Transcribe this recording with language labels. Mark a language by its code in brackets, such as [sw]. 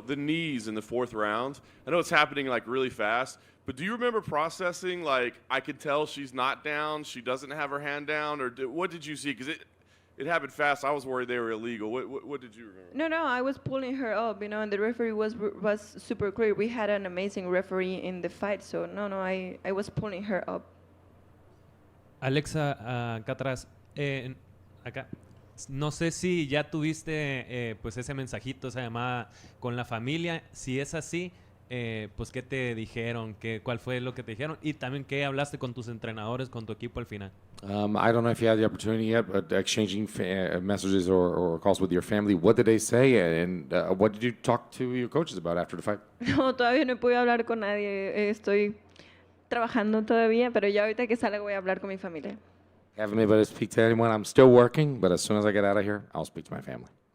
[en] The knees in the fourth round. I know it's happening like really fast, but do you remember processing like I could tell she's not down, she doesn't have her hand down, or what did you see? Because it happened fast. I was worried they were illegal. What did you remember? No, I was pulling her up, you know, and the referee was super clear. We had an amazing referee in the fight, so no, I was pulling her up. [es] Alexa, acá atrás, acá. No sé si ya tuviste pues ese mensajito, esa llamada con la familia. Si es así, pues ¿qué te dijeron? ¿Cuál fue lo que te dijeron? Y también ¿qué hablaste con tus entrenadores, con tu equipo al final? [en] I don't know if you had the opportunity yet, but exchanging messages or calls with your family. What did they say, and what did you talk to your coaches about after the fight? [es] No, todavía no he podido hablar con nadie. Estoy trabajando todavía, pero ya ahorita que salga voy a hablar con mi familia. [en] Haven't been able to speak to anyone. I'm still working, but as soon as I get out of here, I'll speak to my family.